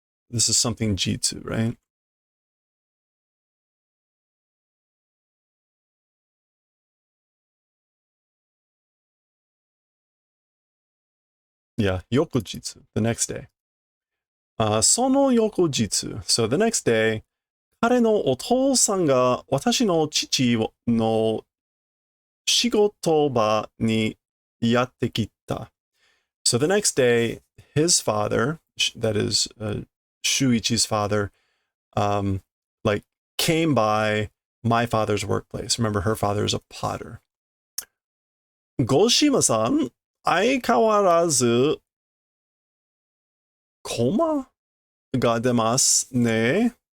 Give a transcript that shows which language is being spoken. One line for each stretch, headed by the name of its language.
English: This is something Jitsu, right? Yeah, Yokojitsu, the next day.
Japanese: Sono Yokojitsu.
English: So the next day,
Japanese: 彼のお父さんが私の父の仕事場にやってきた.
English: So the next day, his father, that is Shuichi's father, like came by my father's workplace. Remember, her father is a potter.
Japanese: ゴシマさん、相変わらず、コマが出ますね.